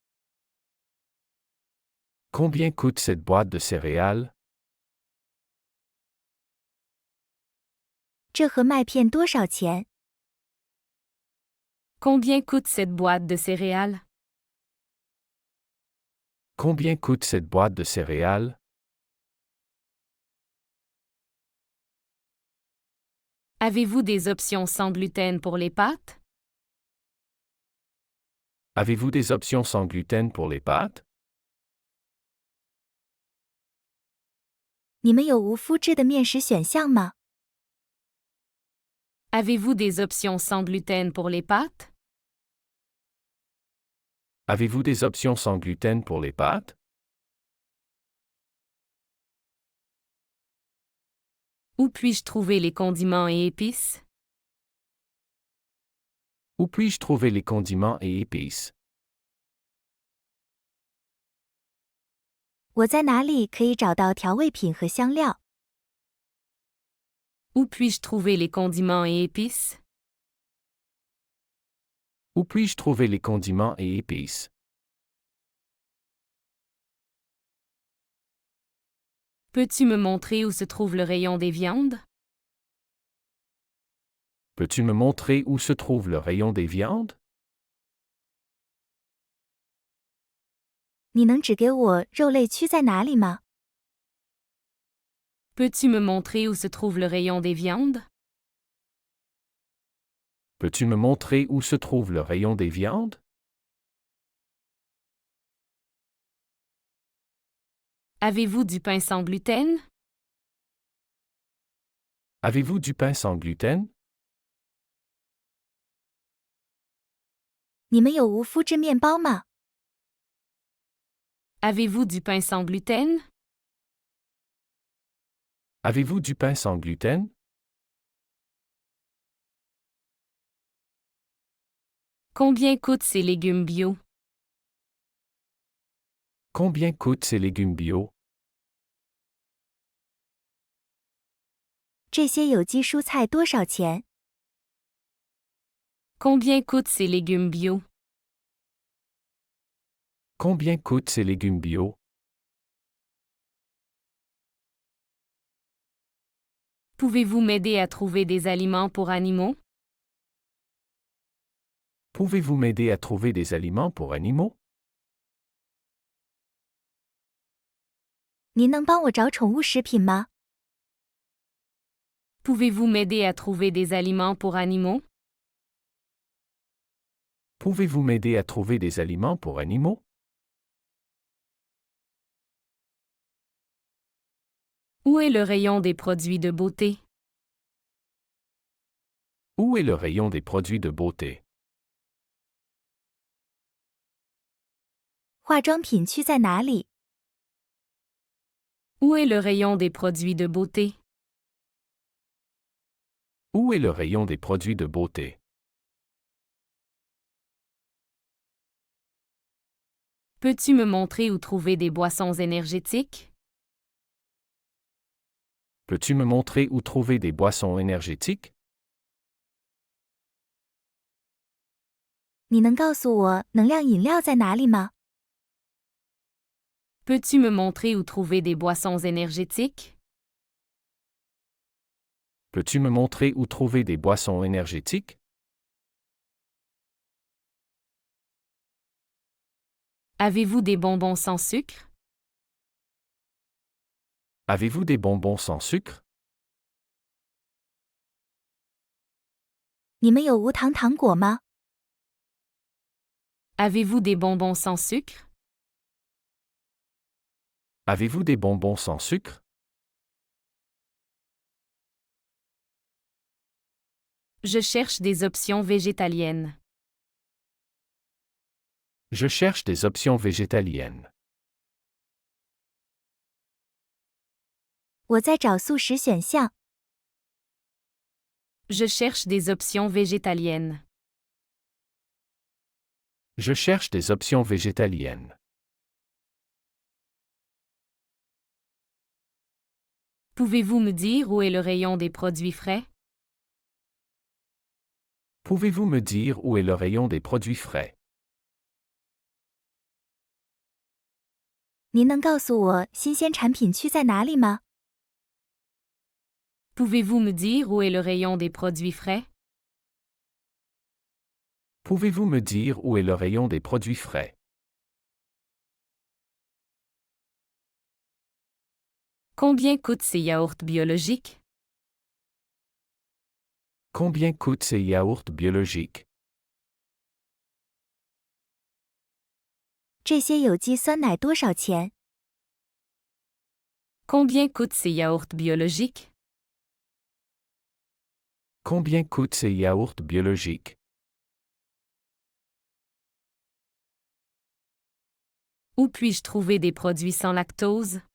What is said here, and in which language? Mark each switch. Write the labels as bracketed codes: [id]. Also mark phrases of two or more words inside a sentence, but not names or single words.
[fr] Combien coûte cette boîte de céréales? [zh] 这盒麦片多少钱？ [fr] Combien coûte cette boîte de céréales? Combien coûte cette boîte de céréales? Avez-vous des options sans gluten pour les pâtes? Avez-vous des options sans gluten pour les pâtes? [zh] 你们有无麸质的面食选项吗？ [fr] Avez-vous des options sans gluten pour les pâtes? Avez-vous des options sans gluten pour les pâtes? Où puis-je trouver les condiments et épices? Où puis-je trouver les condiments et épices? [zh] 我在哪里可以找到调味品和香料？ [fr] Où puis-je trouver les condiments et épices? Où puis-je trouver les condiments et épices? Peux-tu me montrer où se trouve le rayon des viandes? Peux-tu me montrer où se trouve le rayon des viandes? [zh] 你能指给我肉类区在哪里吗？ [fr] Peux-tu me montrer où se trouve le rayon des viandes? Peux-tu me montrer où se trouve le rayon des viandes? Avez-vous du pain sans gluten? Avez-vous du pain sans gluten? [zh] 你们有无麸质面包吗？ [fr] Avez-vous du pain sans gluten? Avez-vous du pain sans gluten? Combien coûtent ces légumes bio? Combien coûtent ces légumes bio? [zh] 这些有机蔬菜多少钱？ [fr] Combien coûtent ces légumes bio? Combien coûtent ces légumes bio? Pouvez-vous m'aider à trouver des aliments pour animaux? Pouvez-vous m'aider à trouver des aliments pour animaux? [zh] 您能帮我找宠物食品吗？ [fr] Pouvez-vous m'aider à trouver des aliments pour animaux? Pouvez-vous m'aider à trouver des aliments pour animaux? Où est le rayon des produits de beauté? Où est le rayon des produits de beauté? [zh] 化妆品区在哪里？ [fr] Où est le rayon des produits de beauté? Où est le rayon des produits de beauté? Peux-tu me montrer où trouver des boissons énergétiques? Peux-tu me montrer où trouver des boissons énergétiques? [zh] 你能告诉我能量饮料在哪里吗？ [fr] Peux-tu me montrer où trouver des boissons énergétiques? Peux-tu me montrer où trouver des boissons énergétiques? Avez-vous des bonbons sans sucre? Avez-vous des bonbons sans sucre? [zh] 你们有无糖糖果吗？ [fr] Avez-vous des bonbons sans sucre? Avez-vous des bonbons sans sucre? Je cherche des options végétaliennes. Je cherche des options végétaliennes. [zh] 我在找素食选项。 [fr] Je cherche des options végétaliennes. Je cherche des options végétaliennes. Pouvez-vous me dire où est le rayon des produits frais? Pouvez-vous me dire où est le rayon des produits frais? [zh] 您能告诉我新鲜产品区在哪里吗？ [fr] Pouvez-vous me dire où est le rayon des produits frais? Pouvez-vous me dire où est le rayon des produits frais? Combien coûtent ces yaourts biologiques? Combien coûtent ces yaourts biologiques? [zh] 这些有机酸奶多少钱？ [fr] Combien coûtent ces yaourts biologiques? Combien coûtent ces yaourts biologiques? Où puis-je trouver des produits sans lactose?